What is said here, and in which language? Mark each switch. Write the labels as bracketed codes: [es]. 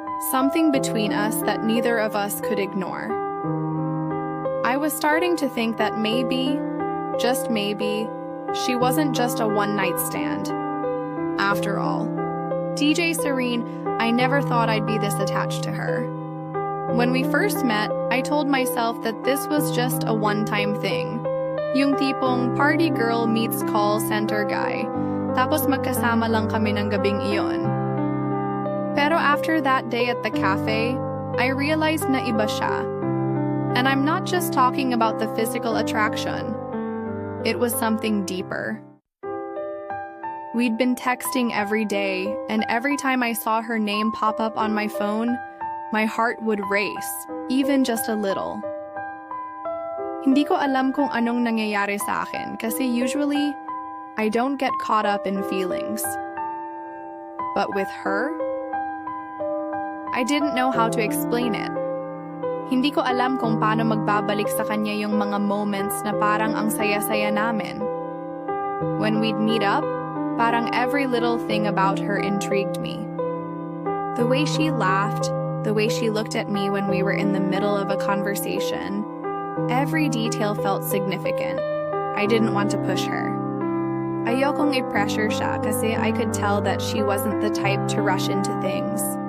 [en] Something between us that neither of us could ignore. I was starting to think that maybe, just maybe, she wasn't just a one-night stand. After all, DJ Serene, I never thought I'd be this attached to her. When we first met, I told myself that this was just a one-time thing. [tl] Yung tipong [en] party girl meets call center guy. [tl] Tapos magkasama lang kami ng gabing iyon. [en] Pero after that day at the cafe, I realized [tl] na iba siya. [en] And I'm not just talking about the physical attraction. It was something deeper. We'd been texting every day, and every time I saw her name pop up on my phone, my heart would race, even just a little. [tl] Hindi ko alam kung anong nangyayari sa akin kasi [en] usually, I don't get caught up in feelings. But with her, I didn't know how to explain it. [tl] Hindi ko alam kung paano magbabalik sa kanya yung mga moments na parang ang saya-saya namin. [en] When we'd meet up, parang every little thing about her intrigued me. The way she laughed, the way she looked at me when we were in the middle of a conversation, every detail felt significant. I didn't want to push her. [tl] Ayokong i-pressure siya kasi [en] I could tell that she wasn't the type to rush into things.